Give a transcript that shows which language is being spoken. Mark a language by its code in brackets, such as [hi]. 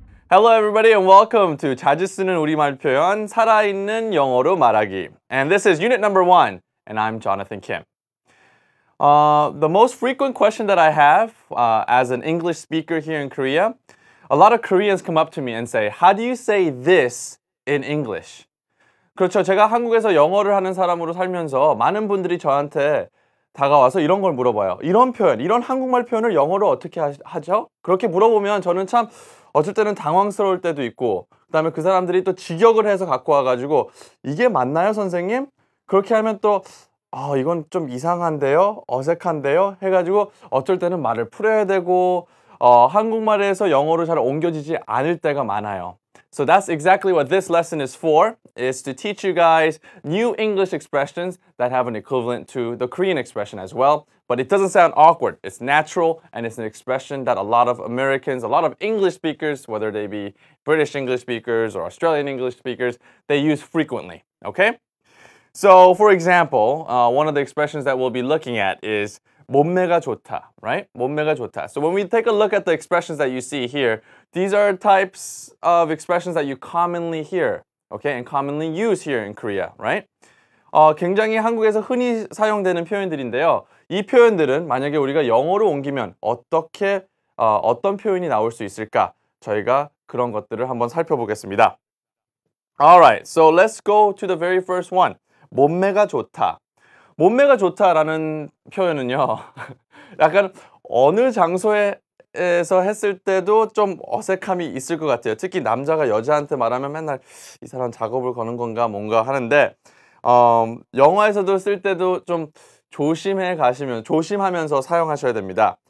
[en] Hello everybody and welcome to [ko] 자주 쓰는 우리말 표현 살아있는 영어로 말하기. [en] And this is unit number 1 and I'm Jonathan Kim. The most frequent question that I have as an English speaker here in Korea, a lot of Koreans come up to me and say, how do you say this in English? [ko] 그렇죠. 제가 한국에서 영어를 하는 사람으로 살면서 많은 분들이 저한테 다가와서 이런 걸 물어봐요. 이런 표현, 이런 한국말 표현을 영어로 어떻게 하죠? 그렇게 물어보면 저는 참 어쩔 때는 당황스러울 때도 있고 그다음에 그 사람들이 또 직역을 해서 갖고 와가지고 이게 맞나요 선생님? 그렇게 하면 또 이건 좀 이상한데요? 어색한데요? 해가지고 어쩔 때는 말을 풀어야 되고 한국말에서 영어로 잘 옮겨지지 않을 때가 많아요. [en] So that's exactly what this lesson is for, is to teach you guys new English expressions that have an equivalent to the Korean expression as well. But it doesn't sound awkward. It's natural, and it's an expression that a lot of Americans, a lot of English speakers, whether they be British English speakers or Australian English speakers, they use frequently, okay? So, for example, one of the expressions that we'll be looking at is [ko] 몸매가 좋다, [en] right? [ko] 몸매가 좋다. [en] So when we take a look at the expressions that you see here, these are types of expressions that you commonly hear, okay, and commonly use here in Korea, right? [ko] 굉장히 한국에서 흔히 사용되는 표현들인데요. 이 표현들은 만약에 우리가 영어로 옮기면 어떤 표현이 나올 수 있을까? 저희가 그런 것들을 한번 살펴보겠습니다. [en] Alright, so let's go to the very first one. [ko] 몸매가 좋다. 몸매가 좋다라는 표현은요. 약간 어느 장소에서 했을 때도 좀 어색함이 있을 것 같아요. 특히 남자가 여자한테 말하면 맨날 이 사람 작업을 거는 건가 뭔가 하는데 영화에서도 쓸 때도 좀 조심하면서 사용하셔야 됩니다.